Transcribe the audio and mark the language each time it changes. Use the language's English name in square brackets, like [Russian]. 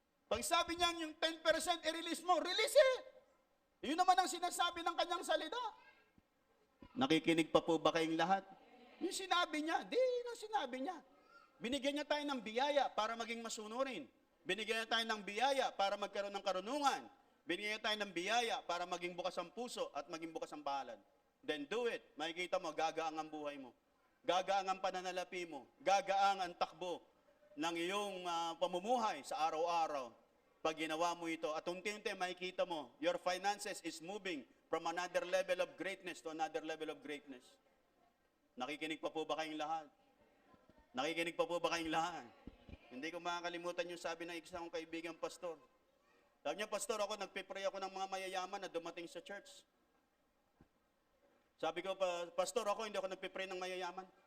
[Filipino] Pag sabi niya yung 10% i-release mo, [English] release it. [Filipino] Yun naman ang sinasabi ng Kanyang salita. Nakikinig pa po ba kayong lahat? Yung sinabi niya, sinabi niya. Binigyan niya tayo ng biyaya para maging masunurin. Binigyan niya tayo ng biyaya para magkaroon ng karunungan. Binigyan niya tayo ng biyaya para maging bukas ang puso at maging bukas ang palad. [English] Then do it. [Filipino] Makikita mo, gagaang ang buhay mo. Gagaang ang pananalapi mo. Gagaang ang takbo ng iyong pamumuhay sa araw-araw. Pag ginawa mo ito, at unti-unti makikita mo, [English] your finances is moving from another level of greatness to another level of greatness. [Filipino] Nakikinig pa po ba kayong lahat? Nakikinig pa po ba kayong lahat? Hindi ko makakalimutan yung sabi ng isang kaibigang pastor. Sabi niya, pastor, ako nagpipray ako ng mga mayayaman na dumating sa church. Sabi ko, pastor, ako hindi ako nagpipray ng mayayaman.